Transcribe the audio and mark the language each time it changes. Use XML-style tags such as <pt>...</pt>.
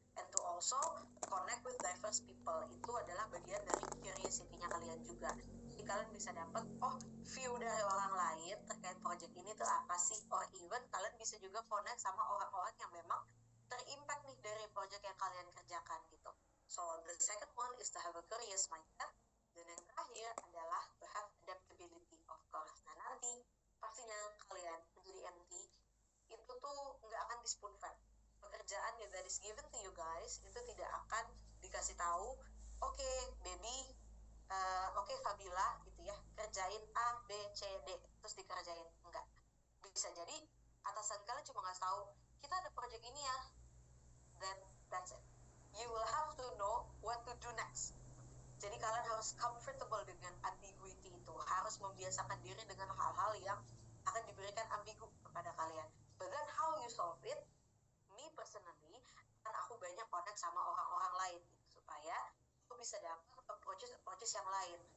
<en>And to also connect with diverse people,</en> <id>itu adalah bagian dari curiosity-nya kalian juga. Jadi kalian bisa dapat, oh view dari orang lain terkait project ini tuh apa sih,</id> <en>or even</en> <id>kalian bisa juga connect sama orang-orang yang memang terimpact nih dari project yang kalian kerjakan gitu.</id> <en>So the second one is to have a curious mindset.</en> <id>Dan yang terakhir adalah</id> <en>to have adaptability, of course.</en> <id>Nah nanti pastinya kalian menjadi MT itu tuh nggak akan di spoon fed. Pekerjaan yang</id> <en>that is given to you guys</en> <id>itu tidak akan dikasih tahu, oke, baby, oke, Fabila gitu ya, kerjain A, B, C, D terus dikerjain. Enggak. Bisa jadi atasan kalian cuma ngasih tahu, kita ada project ini ya,</id> <en>then that's it. You will have to know what to do next.</en> <id>Jadi kalian harus comfortable dengan ambiguity itu, harus membiasakan diri dengan hal-hal yang akan diberikan ambigu kepada kalian.</id> <en>But then how you solve it, me personally,</en> <id>kan aku banyak connect sama orang-orang lain gitu, supaya aku bisa dapat approaches yang lain.</id>